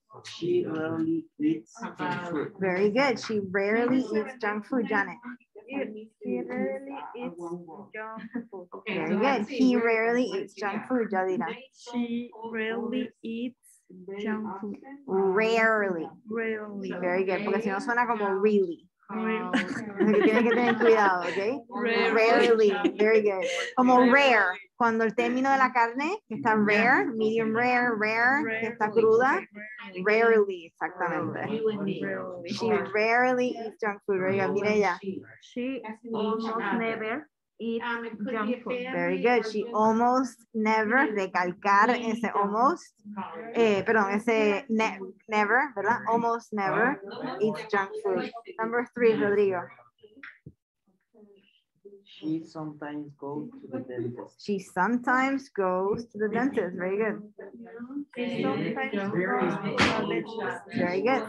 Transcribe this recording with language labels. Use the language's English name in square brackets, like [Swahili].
[English] She rarely eats junk food. Very good. She rarely eats junk food, Janet. He rarely eats junk food. Very good. He rarely eats junk food, Yadira. She rarely eats junk food. Rarely. Rarely. Very good. [Spanish] Porque si no suena como really. [English] Rarely. [Spanish] Así que tienes que tener cuidado, ¿ok? [English] Rarely. Very good. [Spanish] Como rare. Cuando el término de la carne que está rare, medium rare, rare, que está cruda. [English] Rarely, [Spanish] exactamente. [English] Rarely. She rarely eats junk food. Very good. Mireya. She almost never eats junk food. Very good. She almost never, [Spanish] recalcar ese almost, perdón, ese never, ¿verdad? [English] Almost never eats junk food. Number three, Rodrigo. She sometimes goes to the dentist. She sometimes goes to the dentist. Very good. She sometimes goes to the dentist. Very good.